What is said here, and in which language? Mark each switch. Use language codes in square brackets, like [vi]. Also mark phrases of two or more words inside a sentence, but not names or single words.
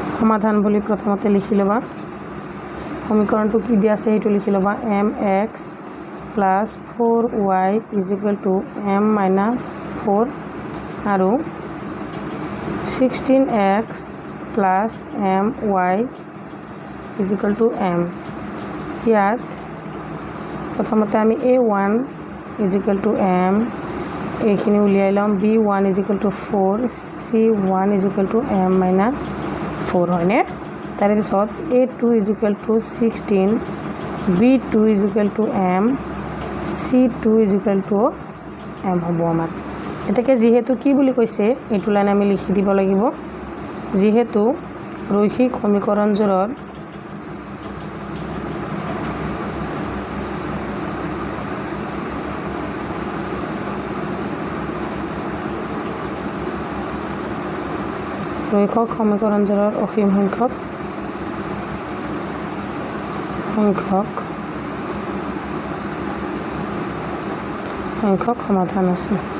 [as] সমাধান বুলি প্ৰথমতে লিখি ল'বা সমীকৰণটো কি দিয়া আছে সেইটো লিখি ল'বা [en] mx plus 4y is equal to m minus 4 [as] আৰু [en] 16x plus my is equal to m [as] ইয়াত প্ৰথমতে আমি [en] a1 is equal to m এইখিনি [as] উলিয়াই লম [en] b1 is equal to 4 c1 is equal to m minus 4 [as] হয়নে তাৰে পিছত [en] a2 is equal to 16 b2 is equal to m c2 is equal to m [as] হ'ব আমাৰ এটাকে যেহেতু কি বুলি কৈছে এইটো লাইন আমি লিখি দিব লাগিব যেহেতু রৈখিক সমীকৰণজোৰৰ রৈখিক সমীকৰণজোৰৰ অসীম সংখ্যক সমাধান আছে